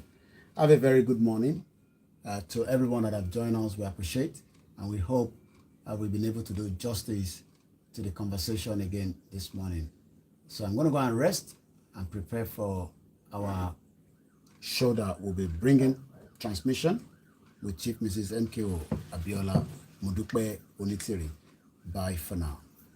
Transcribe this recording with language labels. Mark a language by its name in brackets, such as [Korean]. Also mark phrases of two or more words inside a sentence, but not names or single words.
[English] Have a very good morning to everyone that have joined us. We appreciate, and we hope we've been able to do justice to the conversation again this morning. So I'm going to go and rest and prepare for our show that will be bringing transmission with Chief Mrs. MKO Abiola Mudukwe Onitiri. Bye for now.